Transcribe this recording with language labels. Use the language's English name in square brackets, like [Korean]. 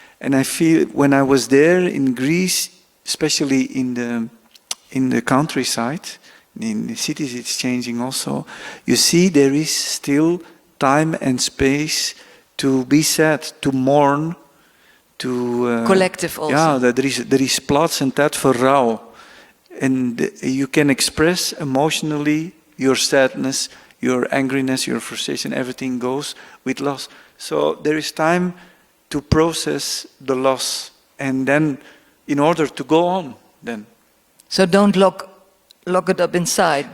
[English] And I feel, when I was there in Greece, especially in the countryside, in the cities it's changing also, you see there is still time and space to be sad, to mourn, to... Collective also. [Dutch] Ja, er is plaats en tijd voor rouw. [English] And you can express emotionally your sadness, your angriness, your frustration, everything goes with loss. So there is time to process the loss, and then in order to go on then. So don't lock it up inside.